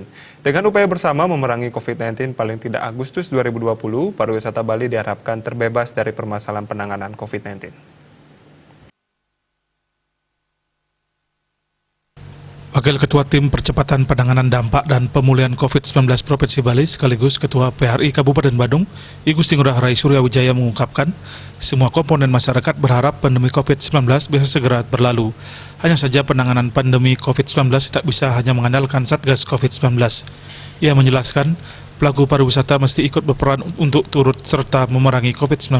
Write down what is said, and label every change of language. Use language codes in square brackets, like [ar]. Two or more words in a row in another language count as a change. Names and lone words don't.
[id] Dengan upaya bersama memerangi COVID-19 paling tidak Agustus 2020, pariwisata Bali diharapkan terbebas dari permasalahan penanganan COVID-19. Wakil Ketua Tim Percepatan Penanganan Dampak dan Pemulihan COVID-19 Provinsi Bali sekaligus Ketua PHRI Kabupaten Badung, I Gusti Ngurah Rai Surya Wijaya mengungkapkan, semua komponen masyarakat berharap pandemi COVID-19 bisa segera berlalu. Hanya saja penanganan pandemi COVID-19 tak bisa hanya mengandalkan Satgas COVID-19. Ia menjelaskan, pelaku pariwisata mesti ikut berperan untuk turut serta memerangi COVID-19.